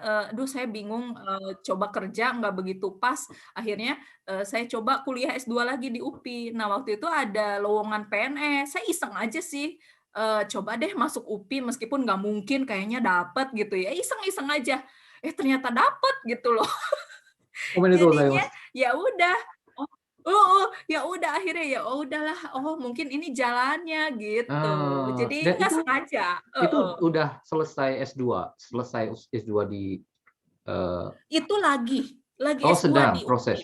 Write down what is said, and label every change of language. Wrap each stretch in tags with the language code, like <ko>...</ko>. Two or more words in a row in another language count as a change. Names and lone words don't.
<id>aduh saya bingung, coba kerja nggak begitu pas, akhirnya, saya coba kuliah S2 lagi di UPI. Nah waktu itu ada lowongan PNS, saya iseng aja sih, coba deh masuk UPI meskipun nggak mungkin kayaknya dapet gitu ya, iseng-iseng aja. Ternyata dapet gitu loh.</id> <ja>おめでとうございま</ja> <id>Jadinya</id> <ja>す。</ja> <id>ya udah, oh heeh, ya udah akhirnya ya oh udahlah, oh mungkin ini jalannya gitu. Jadi Dan nggak sengaja, itu heeh. udah selesai S2? Selesai S2 di, eee Itu lagi oh S2 sedang di UPI.</id>